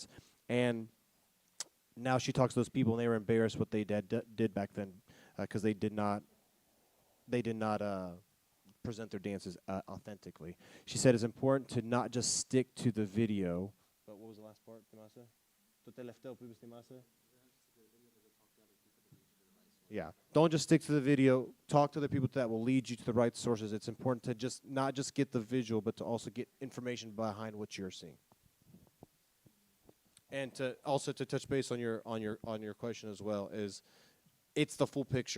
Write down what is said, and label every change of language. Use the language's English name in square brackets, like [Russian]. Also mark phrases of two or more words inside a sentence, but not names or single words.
[English] And now she talks to those people, and they were embarrassed what they did back then because they did not present their dances authentically. She said it's important to not just stick to the video. But what was the last part, Timasa? [Greek] Το τελευταίο που είπες, [English] Timasa? Yeah. Don't just stick to the video. Talk to the people that will lead you to the right sources. It's important to just not just get the visual, but to also get information behind what you're seeing. And to also to touch base on your question as well is, it's the full picture.